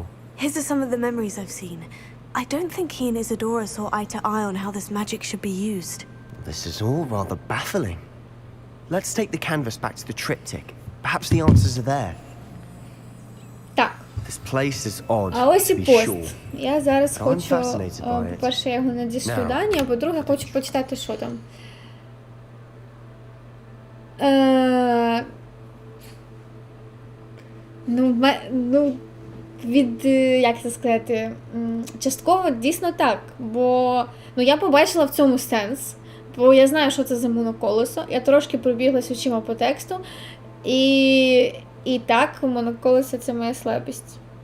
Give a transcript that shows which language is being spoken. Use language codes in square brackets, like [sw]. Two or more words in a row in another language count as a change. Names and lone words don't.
[en] His are some of the memories I've seen. I don't think he and Isadora saw eye to eye on how this magic should be used. This is all rather baffling. Let's take the canvas back to the triptych. Perhaps the answers are there. [uk] Так. [en] This place is odd, [uk] А ось і [en] to be [uk] пост. [en] sure. [uk] Я зараз [en] But I'm [uk] хочу, [en] fascinated by it. [uk] по-перше, я його надішлю [en] Now. [uk] Дані, а по-друге, хочу почитати, що там. Як це сказати, частково дійсно так, бо я побачила в цьому сенс, бо я знаю, що це за моноколесо, я трошки пробіглась очима по тексту, і так, моноколесо – це моя слабість.